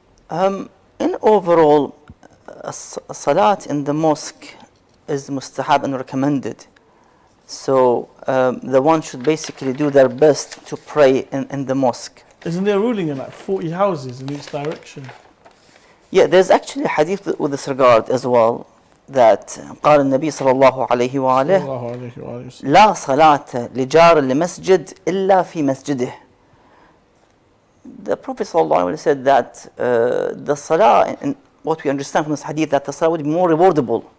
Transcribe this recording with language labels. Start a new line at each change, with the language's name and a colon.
English: In overall, salat in the mosque is mustahab and recommended. So the one should basically do their best to pray in the mosque. Isn't there a ruling in like 40 houses in each direction? Yeah, there's actually a hadith with this regard as well, that
Arabic: قال النبي صلى الله عليه وآله لا صلاة لجار لمسجد إلا في مسجده.
English: The Prophet
Arabic: صلى الله عليه وسلم
English: said that the salah, and what we understand from this hadith, that the salah would be more rewardable